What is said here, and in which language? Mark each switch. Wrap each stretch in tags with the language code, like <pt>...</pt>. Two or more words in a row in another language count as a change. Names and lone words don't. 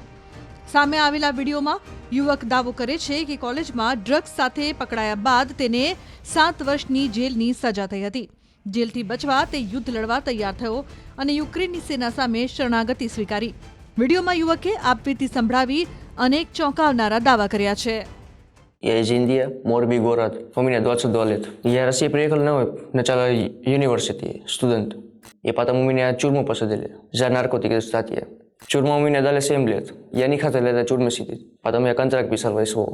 <gu>સામે આવેલા વિડીયોમાં યુવક દાવો કરે છે કે કોલેજમાં ડ્રગ્સ સાથે પકડાયા બાદ તેને 7 વર્ષની જેલની સજા થઈ હતી। જેલથી બચવા તે યુદ્ધ લડવા તૈયાર થયો અને યુક્રેનની સેના સામે શરણાગતિ સ્વીકારી। વિડીયોમાં યુવકે આપવીતી સંભળાવી અનેક ચોંકાવનારા દાવા કર્યા છે।</gu> <ru>Я из Индии, Морби город. У меня 22 лет. Я в Россию приехал на начало университета, студент. И потом у меня тюрьму посадили за наркотики статьи. Тюрьму у меня дали 7 лет. Я не хотел в этой тюрьме сидеть. Потом я контракт писал в СВО.</ru>